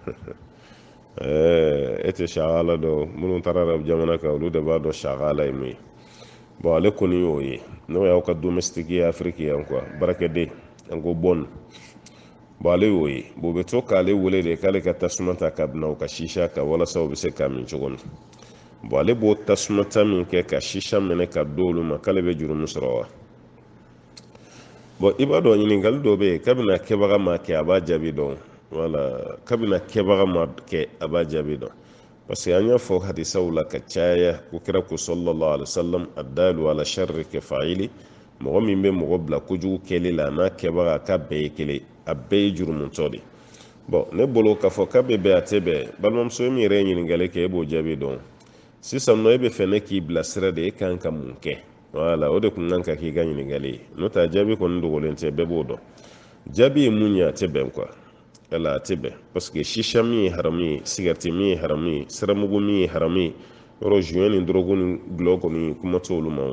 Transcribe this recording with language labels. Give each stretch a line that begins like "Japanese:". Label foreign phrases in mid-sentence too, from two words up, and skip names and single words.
Bambara: e tɛ shagala dɔn minnu taara arabu jamana kan olu de b'a dɔn shagala ye mun ye bon ale kɔni y'o ye n'o y'aw ka domestique ye afiriki yan quoi barakɛden an ko bon bon ale y'o ye bon bɛ to k'ale wele de k'ale ka tasuma ta ka bina o ka shisha ka walasa o bɛ se k'a min cogo min bon ale b'o tasuma ta min kɛ ka shisha minɛ ka do olu ma k'ale bɛ juru min sɔrɔ wa bon i b'a dɔn ɲininkali dɔ bɛ yen kabini kɛbaga ma kɛ a b'a jaabi dɔn wala kabini kɛbaga ma kɛ a b'a jaabi dɔn
French: parce que
Bambara: an y'a fɔ hadisaw la ka caya ko kira ko
Arabic: صلى الله عليه وسلم الدال على الشر كفاعله
Bambara: mɔgɔ min bɛ mɔgɔ bila kojugu kɛli la n'a kɛbaga k'a bɛɛ ye kelen a bɛɛ ye jurumutɔ de bon ne bolo k'a fɔ k'a bɛ bɛn a tɛ bɛn balimamuso min yɛrɛ ye ɲininkali kɛ e b'o jaabi dɔn sisan nɔ e bɛ fɛ ne k'i bilasira de e kan ka mun kɛ wala o de kun kan ka k'i ka ɲininkali ye n'o tɛ jaabi kɔni dogolen tɛ bɛɛ b'o dɔn jaabi ye mun ye a tɛ bɛn quoi ala a tɛ bɛn
French: parce que
Bambara: shisha min ye haramu ye sigareti min ye haramu ye siramugu min ye haramu ye yɔrɔ juin ni dɔrɔgu ni gulɔ kɔni kuma t'olu ma